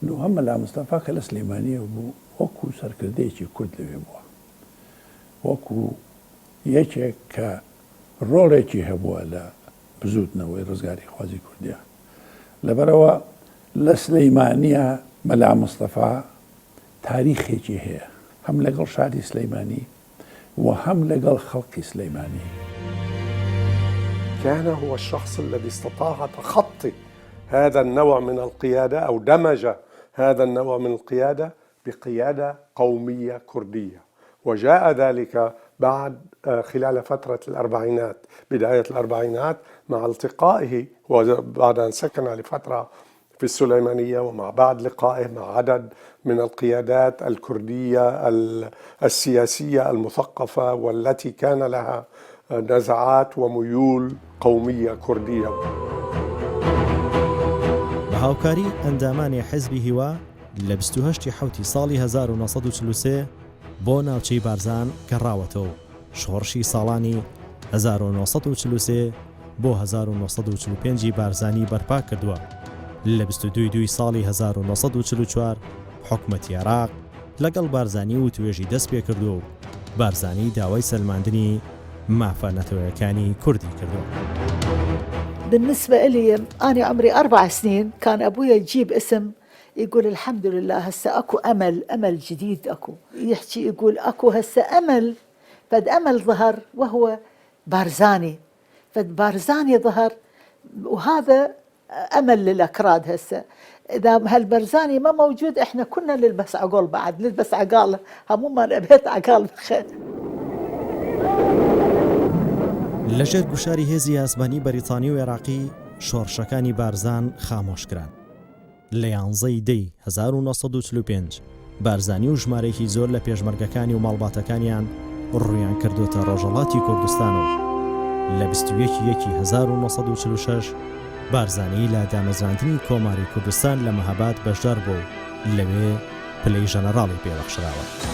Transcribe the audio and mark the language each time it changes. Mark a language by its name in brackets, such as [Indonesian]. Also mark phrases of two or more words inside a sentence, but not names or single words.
[Central Kurdish] نو هەم مەلا مستەفا کە لە سلەیمانیە بوو وەکو سەرکردەیەکی کورد لەوێ بووە، وەکو یەکێک کە ڕۆڵێکی هەبووە لە بزوتنەوەی ڕزگاری خوازی کوردیا. لەبەرەوە لە سلەیمانیە مەلا مستەفا تاریخێکی هەیە، هەم لەگەڵ شاری سلەیمانی و هەم لەگەڵ خەڵکی سلەیمانی. [Arabic] كان هو الشخص الذي استطاع تخطي هذا النوع من القيادة أو دمج هذا النوع من القيادة بقيادة قومية كردية، وجاء ذلك بعد خلال فترة الأربعينات، بداية الأربعينات، مع التقائه وبعد أن سكن لفترة في السليمانية، ومع بعد لقائه مع عدد من القيادات الكردية السياسية المثقفة والتي كان لها نزعات وميول قومية كردية. [Central Kurdish] بەهاوکاری ئەندامانی حیزبی هیوا لە 28 حوتی ساڵی 1943 بۆ ناوچەی بارزان گەڕاوەتەوە و شۆڕشی ساڵانی 1943 بۆ 1945 بارزانی بەرپا کردووە. لە 22 ساڵی 1944 حکومەتی عێراق لەگەڵ بارزانی و توێژی دەست پێ کردو و بارزانی داوای سەلماندنی مافە نەتەوەیەکانی کوردی کردو. [Arabic] بالنسبة لي أنا عمري 4 سنين كان أبويا يجيب اسم يقول الحمد لله هسه أكو أمل جديد، أكو يحكي يقول أكو هسه أمل، فد أمل ظهر وهو بارزاني، فد بارزاني ظهر وهذا أمل للأكراد. هسه إذا هالبرزاني ما موجود إحنا كنا نلبس عقال، بعد نلبس عقال، همو ما نبيت عقال بخير. [Central Kurdish] لەژێر گوشاری هێزی ئاسمانی بەریتانی و عێراقی شۆڕشەکانی بارزان خامۆشکران. لە 11 دەی 1945 بارزانی و ژمارەیەکی زۆر لە پێشمەرگەکانی و ماڵباتەکانیان ڕوویان کردوتە ڕۆژهەڵاتی کوردستان و لە 21/1946 بارزانی لە دامەزراندنی کۆماری کوردستان لە مەهاباد بەشدار بوو و لەوێ پلەی ژەنەڕاڵی پێبەخشراوە.